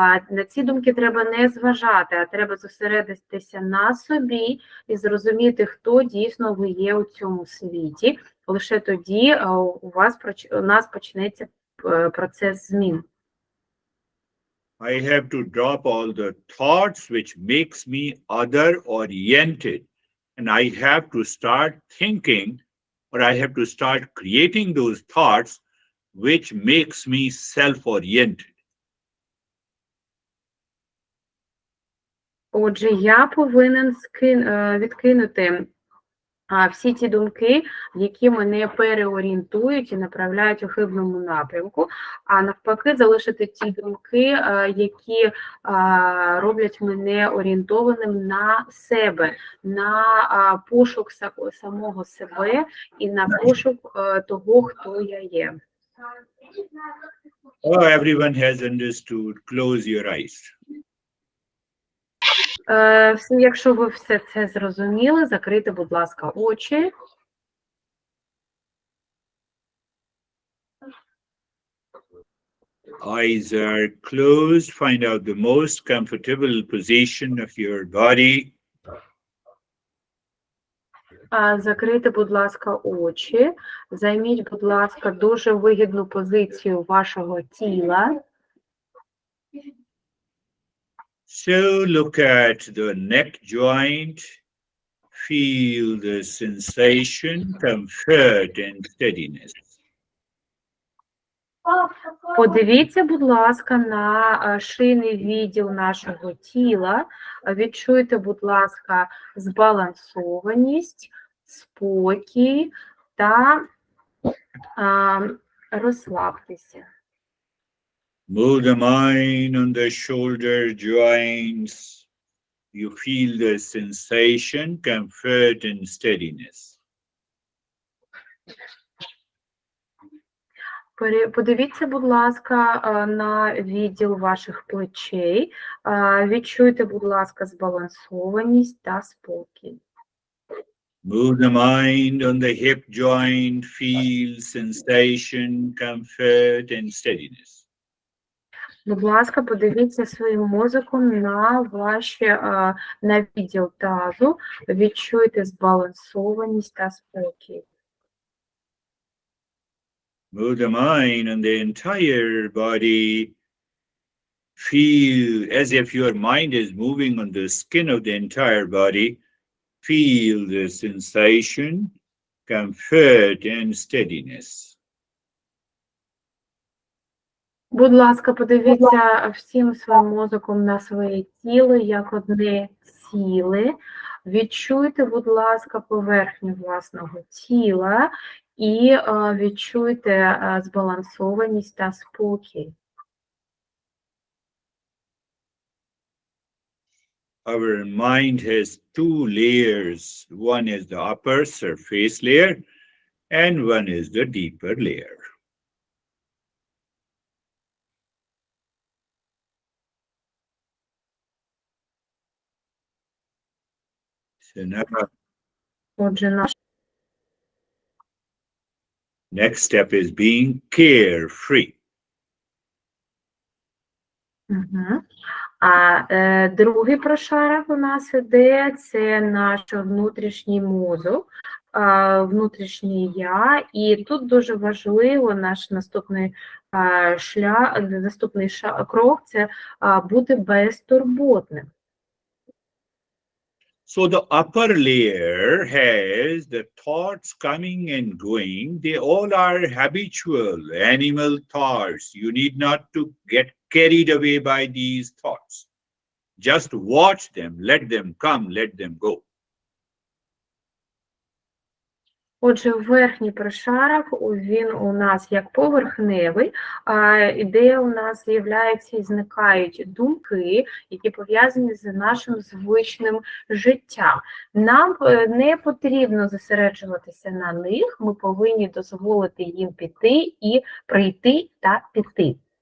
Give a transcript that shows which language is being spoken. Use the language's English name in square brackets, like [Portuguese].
[Ukrainian] На ці думки треба не зважати, а треба зосередитися на собі і зрозуміти, хто дійсно ви є у цьому світі. Лише тоді у нас почнеться процес змін. [English] I have to drop all the thoughts which makes me other oriented, and I have to start thinking, or I have to start creating those thoughts which makes me self-oriented. [Ukrainian] Отже, я повинен відкинути всі ті думки, які мене переорієнтують і направляють у хибному напрямку, а навпаки залишити ті думки, які роблять мене орієнтованим на себе, на пошук самого себе і на пошук того, хто я є. [English] Oh, everyone has understood. Close your eyes. [Ukrainian] Якщо ви все це зрозуміли, закрийте, будь ласка, очі. [English] Eyes are closed. Find out the most comfortable position of your body. [Ukrainian] Закрийте, будь ласка, очі. Займіть, будь ласка, дуже вигідну позицію вашого тіла. [English] So look at the neck joint. Feel the sensation, comfort, and steadiness. [Ukrainian] Подивіться, будь ласка, на шийний відділ нашого тіла. Відчуйте, будь ласка, збалансованість, спокій та розслабтеся. [English] Move the mind on the shoulder joints. You feel the sensation, comfort, and steadiness. [Ukrainian] Подивіться, будь ласка, на відділ ваших плечей. Відчуйте, будь ласка, збалансованість та спокій. [English] Move the mind on the hip joint. Feel sensation, comfort, and steadiness. [Ukrainian] Будь ласка, подивіться своїм мозоком на на відділ тазу, відчуйте збалансованість та спокій. [English] Move the mind on the entire body. Feel as if your mind is moving on the skin of the entire body. Feel the sensation, comfort, and steadiness. [Ukrainian] Будь ласка, подивіться всім своїм мозоком на своє тіло, як одне ціле. Відчуйте, будь ласка, поверхню власного тіла і відчуйте збалансованість та спокій. [English] Our mind has two layers. One is the upper surface layer, and one is the deeper layer. So now, [Ukrainian] Отже, [English] next step is being carefree. Угу. [Ukrainian] А другий прошарок у нас іде, це наш внутрішній мозок, внутрішнє я, і тут дуже важливо наш наступний крок – це бути безтурботним. [English] So the upper layer has the thoughts coming and going. They all are habitual animal thoughts. You need not to get carried away by these thoughts. Just watch them, let them come, let them go. [Ukrainian] Отже, верхній прошарок, він у нас як поверхневий, де у нас з'являються і зникають думки, які пов'язані з нашим звичним життям. Нам не потрібно зосереджуватися на них, ми повинні дозволити їм піти і прийти та піти.